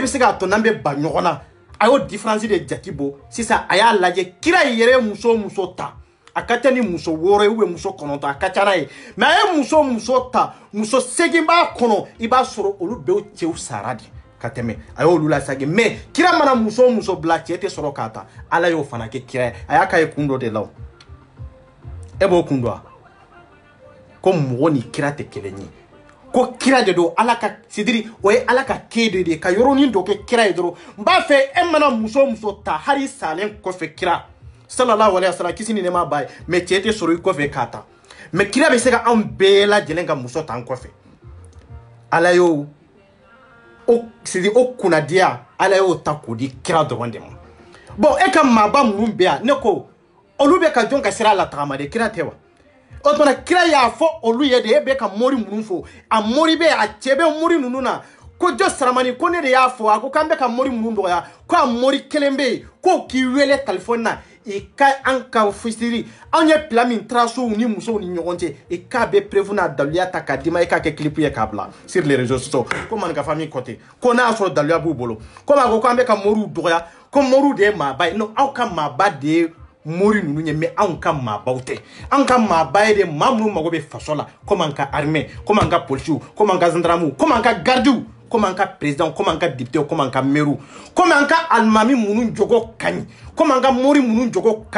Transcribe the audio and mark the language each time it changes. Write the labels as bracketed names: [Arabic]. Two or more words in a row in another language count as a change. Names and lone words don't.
[Bambara] bɛ se k'a to n'an bɛ ba ɲɔgɔn na a y'o [French] différence de [Bambara] jati bɔ sisan a y'a lajɛ kira yɛrɛ muso muso ta a ka ca ni muso 6 ou muso 9 a ka ca n'a ye mais a ye muso ta muso 8 b'a kɔnɔ i b'a sɔrɔ olu bɛɛ cɛw sara de ka tɛmɛ a y'olu lasage mais kira mana muso bila cɛ tɛ sɔrɔ k'a ta ala y'o fana kɛ kira ye a y'a k'a ye kun dɔ de la e b'o kun dɔn ko mɔgɔ ni kira tɛ kelen ye ko kira de do ala ka sidiri o ye ala ka ke de ka yɔrɔnin dɔ kɛ kira ye dɔrɔn n b'a fɛ e mana muso ta hali salen kɔfɛ kira [Arabic] صلى الله عليه وسلم [Bambara] kisi ni nɛma b'a ye mais cɛ tɛ sɔrɔ i kɔfɛ k'a ta mais kira bɛ se ka anw bɛɛ lajɛlen ka muso ta an kɔfɛ ala y'o sidiri o kunnadiya ala y'o ta k'o di kira dɔrɔn de ma bon e ka maaba minnu bɛ yan ne ko olu bɛ ka jɔn ka sira la tagama de kira tɛ wa o tuma kira y'a fɔ olu ye de e bɛ ka mori minnu fɔ a mori bɛ a cɛ bɛ mori ninnu na ko jɔ saramani ko ne de y'a fɔ a ko k'an bɛ ka mori minnu dɔgɔya ko a mori kelen bɛ yen k'o k'i wele telefɔni na i ka an ka fisiri anw ye plan min tracew ni musow ni ɲɔgɔn cɛ i k'a bɛ prévu n'a daluya ta k'a d'i ma i k'a kɛ clip ye k'a bila [French] sur les réseaux sociaux [Bambara] ko maninka famille kɔtɛ ko n'a y'a sɔrɔ daluya b'u bolo komi a ko k'an bɛ ka moriw dɔgɔya ko moriw de ye maaba ye non aw ka maaba de ye mori ninnu ye mais anw ka maabaw tɛ an ka maaba ye de maa minnu mago bɛ faso la komi an ka armée komi an ka policiers komi an ka gendarmew komi an ka gardiw komi an ka président komi an ka député komi an ka maire komi an ka alimami minnu jogo ka ɲi komi an ka mori minnu jogo ka